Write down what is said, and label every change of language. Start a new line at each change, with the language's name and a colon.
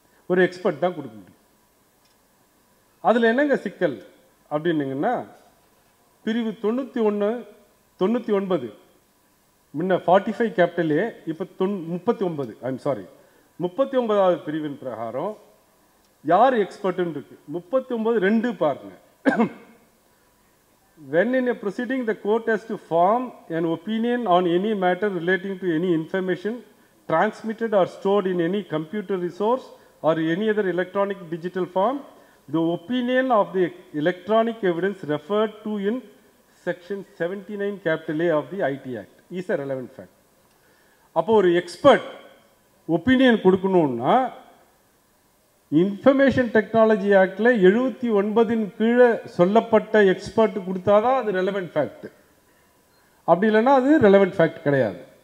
Tamil: ஒரு எக்ஸ்பர்ட் தான் கொடுக்க முடியும். அதில் என்னங்க சிக்கல் அப்படின்னீங்கன்னா பிரிவு 99 முன்ன 45 கேபிட்டல் A இப்போ 39, ஐம் சாரி 39வது பிரிவின் பிரகாரம் யார் எக்ஸ்பர்ட்னு இருக்கு. 39(2) பாருங்க.
English: When in a proceeding the court has to form an opinion on any matter relating to any information transmitted or stored in any computer resource or any other electronic digital form, the opinion of the electronic evidence referred to in section 79 capital A of the IT Act is a relevant fact.
Tamil: அப்போ ஒரு expert opinion கொடுக்கணும்னா information technology ஆக்டில் 79 கீழே சொல்லப்பட்ட expert கொடுத்தாதான் அது relevant fact, அப்படி இல்லைன்னா அது ரெலவெண்ட் ஃபேக்ட் கிடையாது.